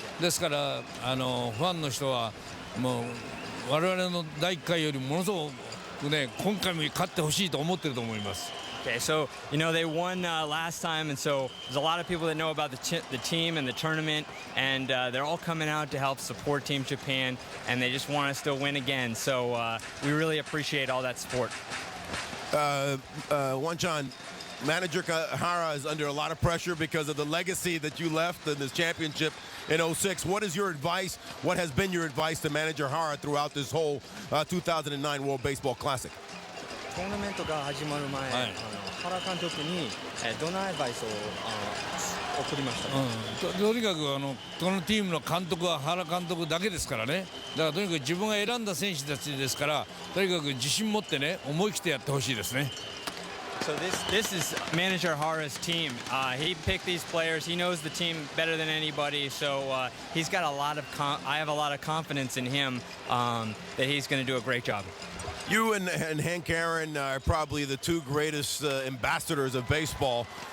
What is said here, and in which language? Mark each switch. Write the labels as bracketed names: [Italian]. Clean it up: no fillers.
[Japanese] ですからファンの人はもう我々の第1回よりものすごくね今回も勝ってほしいと思ってると思います。 [English] Okay, so they won last time, and so there's a lot of people that know about the team and the tournament, and they're all coming out to help support Team Japan, and they just want us to win again. So we really appreciate all that support. Wan-chan, Manager Hara is under a lot of pressure because of the legacy that you left in this championship in 06. What is your advice? What has been your advice to Manager Hara throughout this whole 2009 World Baseball Classic? [Japanese] トーナメントが始まる前、原監督にどんなアドバイスを送りましたか？とにかくこのチームの監督は原監督だけですからね。だからとにかく自分が選んだ選手たちですから、とにかく自信持ってね思い切ってやってほしいですね。 [English] So this is Manager Hara's team. He picked these players. He knows the team better than anybody. So he's got a lot of I have a lot of confidence in him that he's going to do a great job. You and Hank Aaron are probably the two greatest ambassadors of baseball.